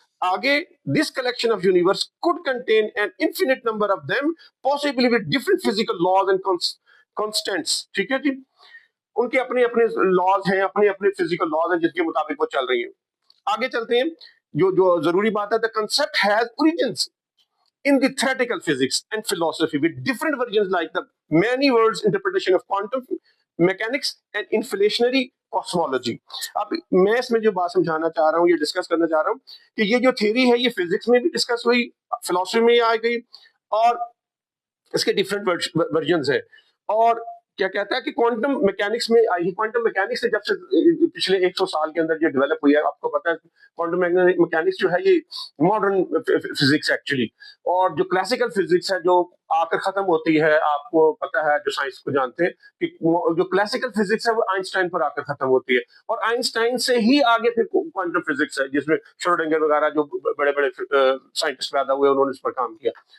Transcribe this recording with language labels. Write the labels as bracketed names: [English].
[English] آگے this collection of universe could contain an infinite number of them, possibly with different physical laws and constants. [Urdu] ٹھیک ہے جی. ان کے اپنے اپنے لاز ہیں، اپنے اپنے فزیکل لاز ہیں جس کے مطابق وہ چل رہی ہیں. آگے چلتے ہیں. جو ضروری بات ہے, [English] the concept has origins in the theoretical physics and philosophy with different versions like the many worlds interpretation of quantum mechanics and inflationary cosmology. [Urdu] اب میں اس میں جو بات سمجھانا چاہ رہا ہوں، یہ ڈسکس کرنا چاہ رہا ہوں کہ یہ جو تھیوری ہے یہ فزکس میں بھی ڈسکس ہوئی، فلسفی میں آ گئی، اور اس کے ڈفرینٹ ورژنز ہیں. اور کیا کہتا ہے کہ کوانٹم میکینکس میں آئی. کوانٹم میکینکس سے جب سے پچھلے 100 سال کے اندر یہ ڈیولپ ہوئی ہے، آپ کو پتا ہے کوانٹم میکینکس جو ہے یہ ماڈرن فزکس ایکچولی، اور جو کلاسیکل فزکس ہے جو آ کر ختم ہوتی ہے، آپ کو پتا ہے جو سائنس کو جانتے ہیں کہ جو کلاسیکل فزکس ہے وہ آئنسٹائن پر آ کر ختم ہوتی ہے، اور آئنسٹائن سے ہی آگے پھر کوانٹم فزکس ہے جس میں شروڈنگر وغیرہ جو بڑے بڑے سائنٹسٹ پیدا ہوئے انہوں نے اس پر کام کیا.